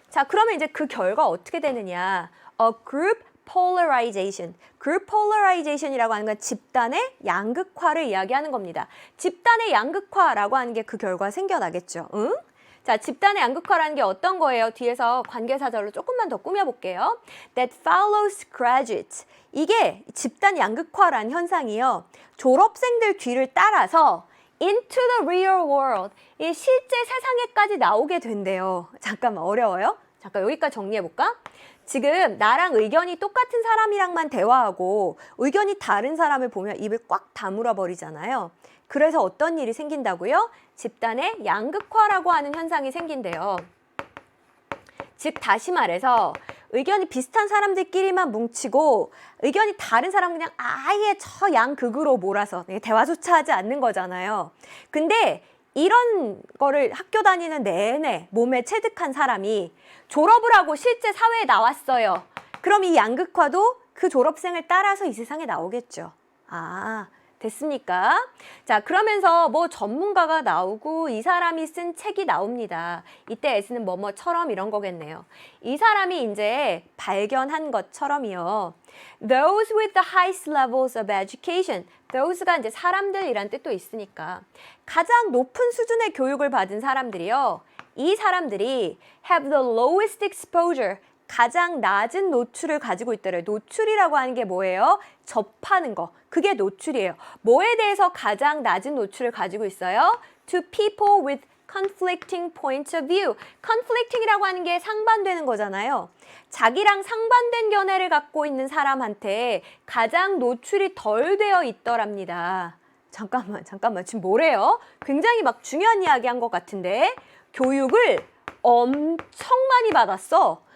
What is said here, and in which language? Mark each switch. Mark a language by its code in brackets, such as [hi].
[ko] 자, 그러면 이제 그 결과 어떻게 되느냐? [en] A group polarization. [ko] group polarization이라고 하는 건 집단의 양극화를 이야기하는 겁니다. 집단의 양극화라고 하는 게 그 결과 생겨나겠죠. 응? 자, 집단의 양극화라는 게 어떤 거예요? 뒤에서 관계사절로 조금만 더 꾸며볼게요. [en] That follows graduates. [ko] 이게 집단 양극화라는 현상이요. 졸업생들 뒤를 따라서 [en] into the real world. [ko] 이 실제 세상에까지 나오게 된대요. 잠깐만, 어려워요? 잠깐 여기까지 정리해볼까? 지금 나랑 의견이 똑같은 사람이랑만 대화하고 의견이 다른 사람을 보면 입을 꽉 다물어 버리잖아요. 그래서 어떤 일이 생긴다고요? 집단의 양극화라고 하는 현상이 생긴대요. 즉 다시 말해서 의견이 비슷한 사람들끼리만 뭉치고 의견이 다른 사람은 그냥 아예 저 양극으로 몰아서 대화조차 하지 않는 거잖아요. 근데 이런 거를 학교 다니는 내내 몸에 체득한 사람이 졸업을 하고 실제 사회에 나왔어요. 그럼 이 양극화도 그 졸업생을 따라서 이 세상에 나오겠죠. 아, 됐습니까? 자, 그러면서 뭐 전문가가 나오고 이 사람이 쓴 책이 나옵니다. 이때 S는 뭐뭐처럼 이런 거겠네요. 이 사람이 이제 발견한 것처럼이요. [en] Those with the highest levels of education. [ko] Those가 이제 사람들이란 뜻도 있으니까 가장 높은 수준의 교육을 받은 사람들이요. 이 사람들이 [en] have the lowest exposure. [ko] 가장 낮은 노출을 가지고 있더래요. 노출이라고 하는 게 뭐예요? 접하는 거. 그게 노출이에요. 뭐에 대해서 가장 낮은 노출을 가지고 있어요? [en] To people with conflicting points of view. [ko] conflicting이라고 하는 게 상반되는 거잖아요. 자기랑 상반된 견해를 갖고 있는 사람한테 가장 노출이 덜 되어 있더랍니다. 잠깐만. 지금 뭐래요? 굉장히 막 중요한 이야기 한 것 같은데 교육을 엄청 많이 받았어.